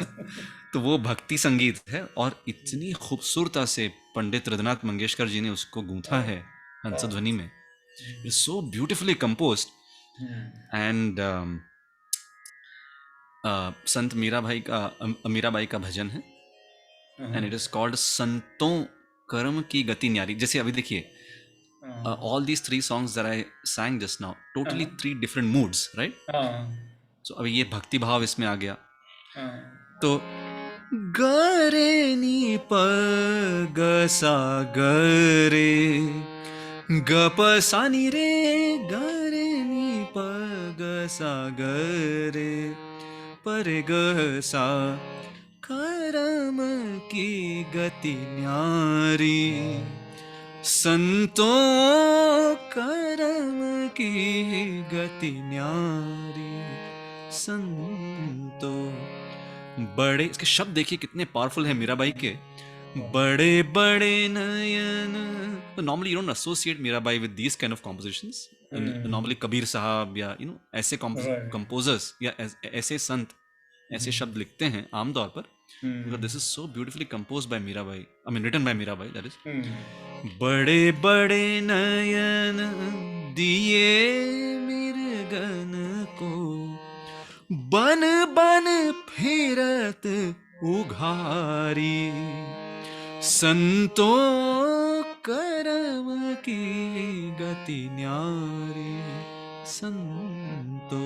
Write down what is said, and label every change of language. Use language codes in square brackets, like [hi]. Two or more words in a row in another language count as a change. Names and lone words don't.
[hi] तो वो भक्ति संगीत है, और इतनी खूबसूरता से पंडित रघुनाथ मंगेशकर जी ने उसको गूंथा है वाह। हंसध्वनि में। [en] It's so beautifully composed. [hi] हम्म। एंड संत मीराबाई का, मीराबाई का भजन है, एंड [en] it is called [hi] संतों कर्म की गति न्यारी। जैसे अभी देखिए, [en] all these three songs that I sang just now, totally three different moods, right? [hi] हाँ So अभी ये भक्ति भाव इसमें आ गया, हाँ तो ग रे नी प ग सा ग रे, ग प सा नी रे, ग रे नी प ग सा ग रे, पर ग सा, कर्म की गति न्यारी, संतों कर्म की गति न्यारी, संतों। बड़े, इसके शब्द देखिए कितने पावरफुल हैं मीराबाई के। बड़े बड़े नयन, [en] तो normally you don't associate Mirabai with these kind of compositions. [hi] नॉर्मली कबीर साहब या ऐसे राइट। कंपोजर्स या ऐसे संत ऐसे शब्द लिखते हैं आमतौर पर, [en] because this is so beautifully composed by Mirabai, I mean written by Mirabai, that is. [hi] बड़े बड़े नयन दिए मिर्गन को, बन बन फिरत उघारी, संतों कर्म की गति न्यारी, संतों।